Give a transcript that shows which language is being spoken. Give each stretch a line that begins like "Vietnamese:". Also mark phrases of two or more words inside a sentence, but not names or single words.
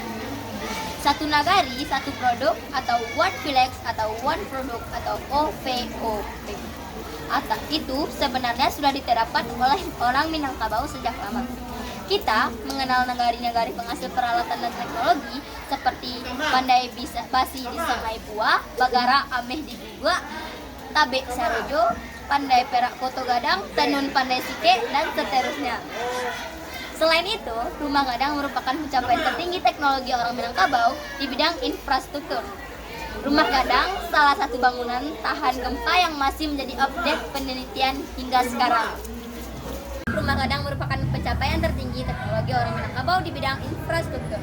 Indonesian: Satu nagari, satu produk, atau
English: One Village,
Indonesian: atau
English: One Product,
Indonesian: atau OVOP. Atau itu sebenarnya sudah diterapkan oleh orang Minangkabau sejak lama. Kita mengenal nagari-nagari penghasil peralatan dan teknologi seperti Pandai Basi di Sangai Pua, Bagara Ameh di Gugua, Tabe Sarojo, Pandai Perak Koto Gadang, Tenun Pandai Sike, dan seterusnya. Selain itu, Rumah Gadang merupakan pencapaian tertinggi teknologi orang Minangkabau di bidang infrastruktur. Rumah Gadang salah satu bangunan tahan gempa yang masih menjadi objek penelitian hingga sekarang. Rumah Gadang merupakan pencapaian tertinggi teknologi orang Minangkabau di bidang infrastruktur.